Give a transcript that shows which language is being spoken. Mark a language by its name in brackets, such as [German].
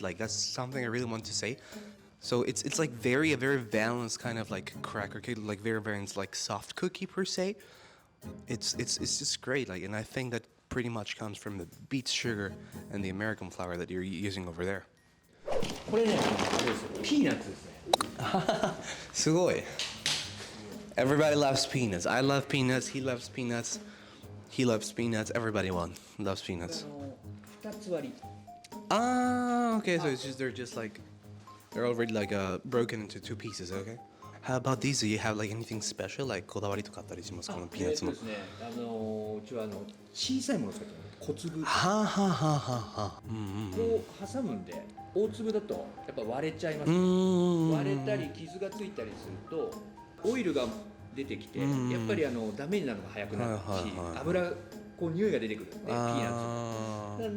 [English] Like that's something I really want to say. So it's like a very balanced kind of like cracker cake, like very like soft cookie per se. It's just great. Like, and I think that pretty much comes from the beet sugar and the American flour that you're using over there. [Japanese] これね、あれですよ、ピーナッツですね。すごい. [English] Everybody loves peanuts. I love peanuts. He loves peanuts. He loves peanuts. Everybody loves peanuts. [Japanese] 2つ割り。 [English] Ah, okay. So it's just they're already like broken into two pieces. Okay. How about these? Do you have like anything special, like [Japanese] こだわりとかあったりしますか？このピーナッツの。ですね、うちは小さいものを使ってる小粒。はあはあはあはあ。こう挟むんで、大粒だとやっぱ割れちゃいます。割れたり傷がついたりするとオイルが出てきて、やっぱりダメになるのが早くなるし、油こう匂いが出てくるんで、ピーナッツ。